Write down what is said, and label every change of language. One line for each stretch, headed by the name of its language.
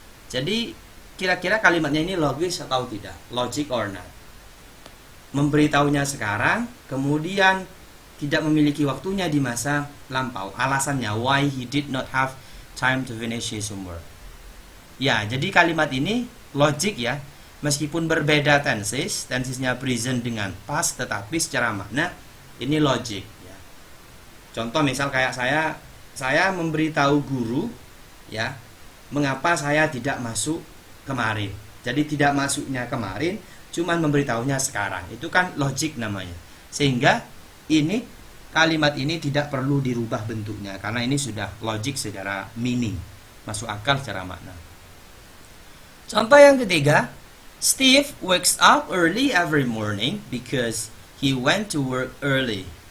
Indonesian: Jadi kira-kira kalimatnya ini logis atau tidak?
English: Logic or not?
Indonesian: Memberitahunya sekarang, kemudian tidak memiliki waktunya di masa lampau. Alasannya,
English: why he did not have time to finish his homework.
Indonesian: Ya, jadi kalimat ini logik ya. Meskipun berbeda tensesnya present dengan past, tetapi secara makna ini logik ya. Contoh misal kayak saya memberitahu guru ya, mengapa saya tidak masuk kemarin. Jadi tidak masuknya kemarin, cuman memberitahunya sekarang. Itu kan logik namanya. Sehingga ini kalimat ini tidak perlu dirubah bentuknya karena ini sudah logik secara meaning, masuk akal secara makna. Contoh yang ketiga,
English: Steve wakes up early every morning because he went to work early.